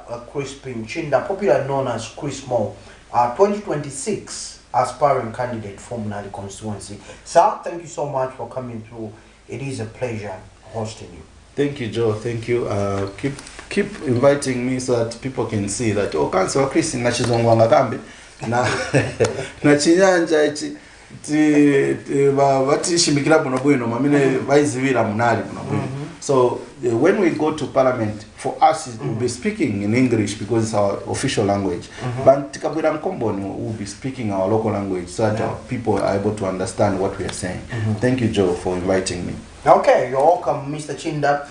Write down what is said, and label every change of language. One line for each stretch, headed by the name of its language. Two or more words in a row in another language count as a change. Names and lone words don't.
English: Crispin Chinda, popularly known as Chris Mo, 2026 aspiring candidate for Munali constituency. Sir, thank you so much for coming through. It is a pleasure hosting you. Thank you, Joe. Thank you. Keep inviting me so that people can see that cancer Chris
Bemba: na chizongwanga kambe na chinyanja ichi bati shimikira buno bwino mamine baizivira Munali buno bwino.
English: So when we go to parliament, for us we'll be speaking in English because it's our official language. But
Nyanja: tikabwira mkomboni
English: we'll be speaking our local language so that people are able to understand what we are saying. Thank you, Joe, for inviting me. Okay, you're welcome, Mr. Chinda.